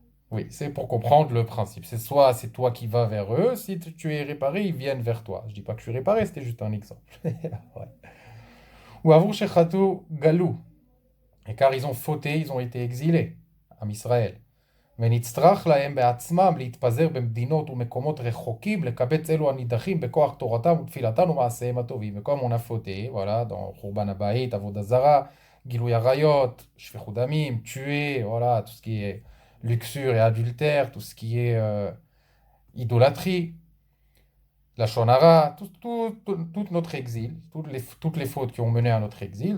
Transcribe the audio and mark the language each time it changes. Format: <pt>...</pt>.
<fr>Oui, c'est pour comprendre le principe. C'est soit c'est toi qui vas vers eux, si tu es réparé, ils viennent vers toi. Je dis pas que je suis réparé, c'était juste un exemple. Ouais.</fr> <he>Ou avou shechatu galou.</he> <fr>Et car ils ont fauté, ils ont été exilés en Israël.</fr> <he>ונצטרך להם בעצמם להתפזר במדינות ומקומות רחוקים, לקבץ אלו הנידחים בכוח תורתם ותפילתם ומעשיהם הטובים.</he> <fr>וכcomme on a fauté, voilà, dans</fr> <he>חורבן הבית, עבודה זרה, גילוי עריות, שפיכות דמים,</he> <fr>tuer, voilà, tout ce qui est luxure et adultère, tout ce qui est idolâtrie, la shonara, tout notre exil, toutes les fautes qui ont mené à notre exil.</fr>